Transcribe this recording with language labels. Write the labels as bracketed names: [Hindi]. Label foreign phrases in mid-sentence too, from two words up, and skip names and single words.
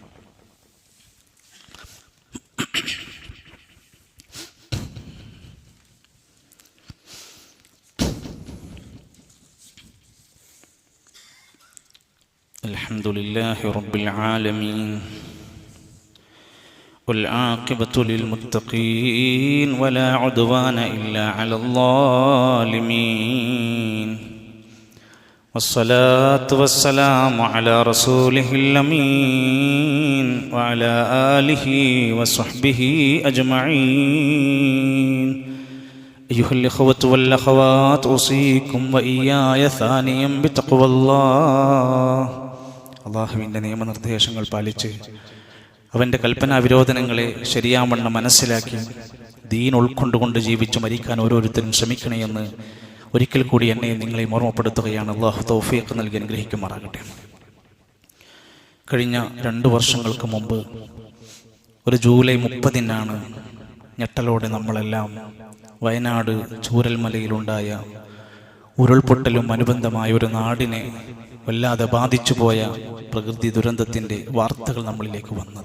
[Arabic] الحمد لله رب العالمين والعاقبة للمتقين ولا عدوان إلا على الظالمين والصلاة والسلام على رسوله الأمين وعلى آله وصحبه أجمعين أيها الإخوة والأخوات أوصيكم وإياي ثانيا بتقوى الله. [Malayalam] അള്ളാഹുവിൻ്റെ നിയമനിർദ്ദേശങ്ങൾ പാലിച്ച് അവൻ്റെ കൽപ്പനാ വിരോധനങ്ങളെ ശരിയാവണ്ണം മനസ്സിലാക്കി ദീൻ ഉൾക്കൊണ്ടുകൊണ്ട് ജീവിച്ച് മരിക്കാൻ ഓരോരുത്തരും ശ്രമിക്കണമെന്ന് ഒരിക്കൽ കൂടി എന്നെ നിങ്ങളെ ഓർമ്മപ്പെടുത്തുകയാണ്. അള്ളാഹു തൗഫീഖ് നൽകി അനുഗ്രഹിക്കുമാറാകട്ടെ. കഴിഞ്ഞ 2 വർഷങ്ങൾക്ക് മുമ്പ് ഒരു ജൂലൈ 30-നാണ് ഞെട്ടലോടെ നമ്മളെല്ലാം വയനാട് ചൂരൽമലയിലുണ്ടായ ഉരുൾപൊട്ടലും അനുബന്ധമായ ഒരു നാടിനെ വല്ലാതെ ബാധിച്ചു പോയ പ്രകൃതി ദുരന്തത്തിൻ്റെ വാർത്തകൾ നമ്മളിലേക്ക് വന്നത്.